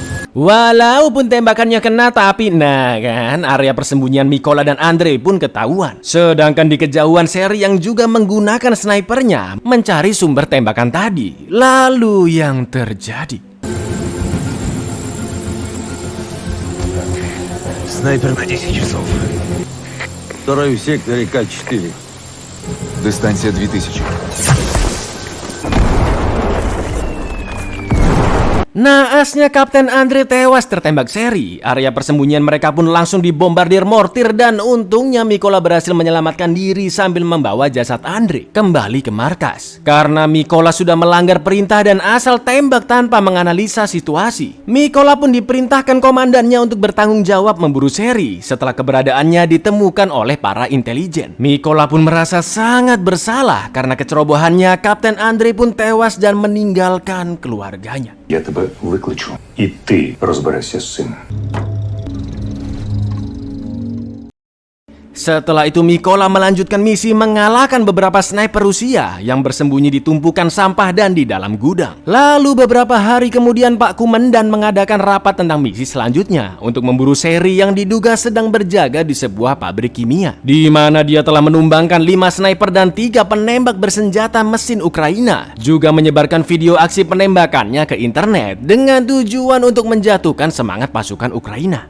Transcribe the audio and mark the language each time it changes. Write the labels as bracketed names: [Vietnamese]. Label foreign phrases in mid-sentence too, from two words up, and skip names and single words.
[Indonesian] Walaupun tembakannya kena, tapi nah kan, area persembunyian Mikola dan Andre pun ketahuan. Sedangkan di kejauhan Sherry yang juga menggunakan snipernya mencari sumber tembakan tadi. Lalu yang terjadi? [Russian] Снайпер на 10 часов. Второй в секторе К4. Дистанция 2000. [Indonesian] Naasnya Kapten Andre tewas tertembak Sherry. Area persembunyian mereka pun langsung dibombardir mortir dan untungnya Mikola berhasil menyelamatkan diri sambil membawa jasad Andre kembali ke markas. Karena Mikola sudah melanggar perintah dan asal tembak tanpa menganalisa situasi, Mikola pun diperintahkan komandannya untuk bertanggung jawab memburu Sherry setelah keberadaannya ditemukan oleh para intelijen. Mikola pun merasa sangat bersalah karena kecerobohannya. Kapten Andre pun tewas dan meninggalkan keluarganya. [Ukrainian] Я тебе викличу, і ти розберешся з цим. [Indonesian] Setelah itu Mikola melanjutkan misi mengalahkan beberapa sniper Rusia yang bersembunyi di tumpukan sampah dan di dalam gudang. Lalu beberapa hari kemudian Pak Kumandan mengadakan rapat tentang misi selanjutnya untuk memburu Sherry yang diduga sedang berjaga di sebuah pabrik kimia, di mana dia telah menumbangkan 5 sniper dan 3 penembak bersenjata mesin Ukraina, juga menyebarkan video aksi penembakannya ke internet dengan tujuan untuk menjatuhkan semangat pasukan Ukraina.